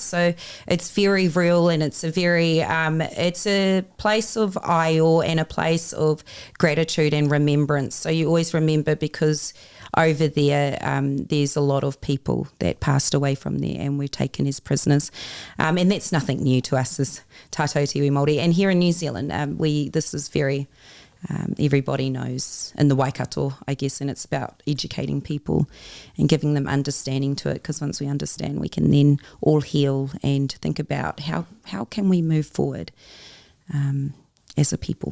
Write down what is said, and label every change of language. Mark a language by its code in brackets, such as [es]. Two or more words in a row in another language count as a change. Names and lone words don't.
[en] So it's very real, and it's a very it's a place of ayo and a place of gratitude and remembrance. So you always remember because over there there's a lot of people that passed away from there and were taken as prisoners, and that's nothing new to us as [mi] tātou te iwi Māori. [en] And here in New Zealand, this is very everybody knows in the Waikato, I guess, and it's about educating people and giving them understanding to it, because once we understand, we can then all heal and think about how can we move forward as a people.